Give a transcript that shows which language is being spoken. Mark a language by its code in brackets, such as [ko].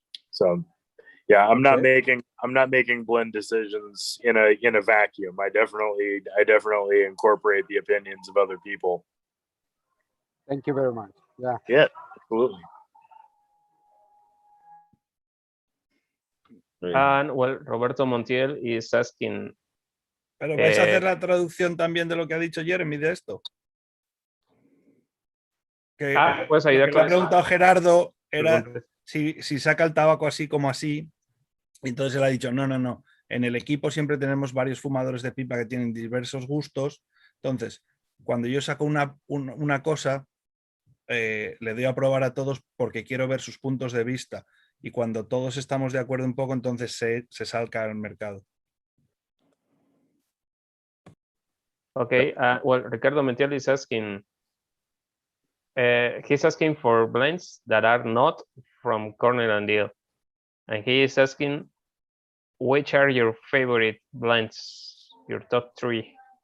[en] So yeah, I'm not making blend decisions in a vacuum. I definitely incorporate the opinions of other people. Thank you very much. Yeah, absolutely. And well, Roberto Montiel is asking. [es] Pero vais a hacer la traducción también de lo que ha dicho Jeremy de esto. Que pues ahí lo que le ha preguntado Gerardo era si saca el tabaco así como así. Entonces él ha dicho, no. En el equipo siempre tenemos varios fumadores de pipa que tienen diversos gustos. Entonces, cuando yo saco una cosa, le doy a probar a todos porque quiero ver sus puntos de vista. Y cuando todos estamos de acuerdo un poco, entonces se salga al mercado. [en] Okay, well, Ricardo Montiel is asking, he's asking for blends that are not from Cornell Diehl. And he is asking, which are your favorite blends, your top 3?